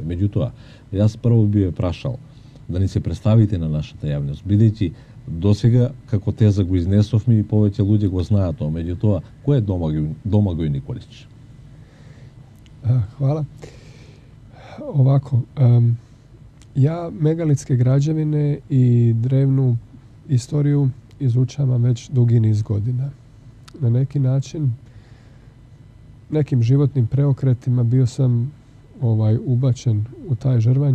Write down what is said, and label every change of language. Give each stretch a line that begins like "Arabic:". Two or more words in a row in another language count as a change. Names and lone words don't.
Macedonian: Меѓутоа, јас прво би ве прашал да ни се представите на нашата јавност, бидејќи досега како теза го изнесовме и повеќе луѓе го знаат тоа. Меѓутоа, кој е Домагој Николич?
Croatian: Hvala. Ovako, ja megalitske građevine i drevnu istoriju izučavam već dugi niz godina. Na neki način, nekim životnim preokretima bio sam ubačen u taj žrvanj.